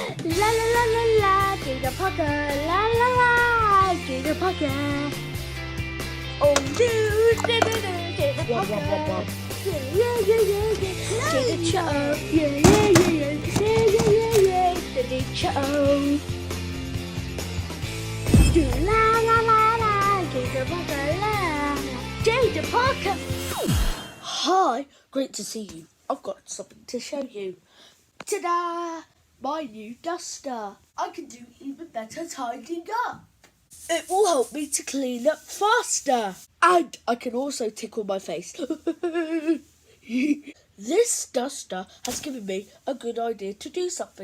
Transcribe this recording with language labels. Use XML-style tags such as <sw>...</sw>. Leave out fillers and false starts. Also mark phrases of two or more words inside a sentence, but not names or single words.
<en>La la la la la, Jayden Pocket. La la la, Jayden Pocket. Oh no, Jayden Pocket. Yeah. Jayden Show. Yeah. Jayden Show. La la la la, Jayden Pocket. La. Jayden Pocket. Hi, great to see you. I've got something to show you. Ta-da! My new duster. I can do even better tidying up. It will help me to clean up faster. And I can also tickle my face. This duster has given me a good idea to do something.</en>